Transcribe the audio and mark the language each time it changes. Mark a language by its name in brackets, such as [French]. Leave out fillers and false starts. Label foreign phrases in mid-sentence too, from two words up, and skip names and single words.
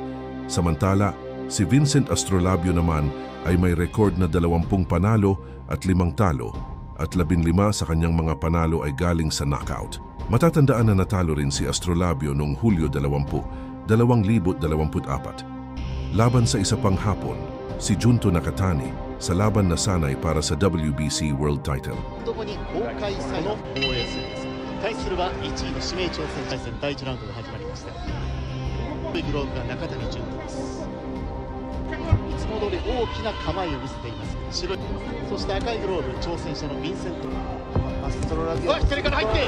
[Filipino] Samantala, si Vincent Astrolabio naman ay may record na 20 panalo at 5 talo at 15 sa kanyang mga panalo ay galing sa knockout. Matatandaan na natalo rin si Astrolabio noong Hulyo 2024 laban sa isa pang Hapon, si Junto Nakatani, sa laban na sanay para sa WBC World Title. [Japanese] 対するは1位の指名挑戦対戦第1ラウンドが始まりました。グローブが中谷潤です。いつも通り大きな構えを見せています。白い、そして赤いグローブ挑戦者のヴィンセント。アストロラビア。左から入って。